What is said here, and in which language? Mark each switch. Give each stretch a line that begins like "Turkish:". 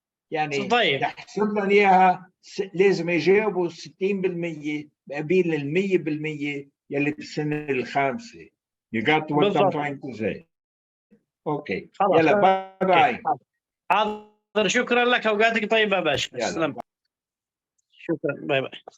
Arabic: يعني تحسب لنا إياها لازم يجاوبوا 60% قبيل 100% يلي بالسنة الخامسة.
English: You got what I'm trying to say. Okay.
Arabic: يلا باي باي. حاضر، شكرا لك، اوقاتك طيبة باشا. شكرا، باي باي.